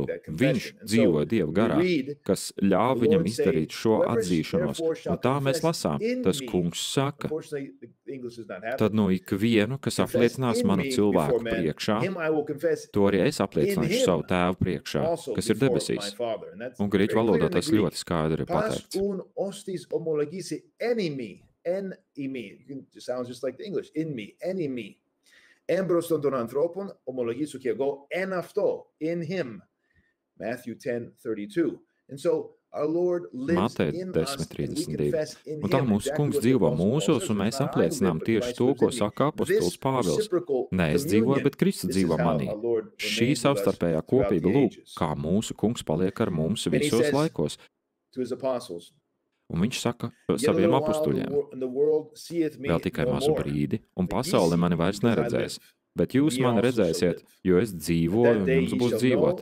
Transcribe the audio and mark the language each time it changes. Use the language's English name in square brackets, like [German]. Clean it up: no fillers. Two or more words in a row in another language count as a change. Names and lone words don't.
[Latvian] Viņš dzīvoja Dieva garā, kas ļāva viņam izdarīt šo atzīšanos. Un tā mēs lasām, tas kungs saka. Tad no ikvienu, kas apliecinās manu cilvēku priekšā, to arī es apliecināšu savu Tēvu priekšā, kas ir debesīs. Un grieķu valodā tas ļoti skaidri ir pateikts. [English] Sounds just like the English. In me, en me. [Greek] Έμπρος των ανθρώπων ομολογήσω και εγώ εν αυτό, [English] in him. Matthew 10:32. And so our Lord lives in us and we confess in him. [Latvian] Un tā mūsu kungs dzīvo mūsos, un mēs apliecinām tieši to, ko saka apostols Pāvils. Ne es dzīvoju, bet Kristus dzīvo manī. Šī savstarpējā kopība lūk, kā mūsu kungs paliek ar mums visos laikos. Un viņš saka saviem apustuļiem, vēl tikai mazu brīdi, un pasaule mani vairs neredzēs, bet jūs mani redzēsiet, jo es dzīvoju, un jums būs dzīvot.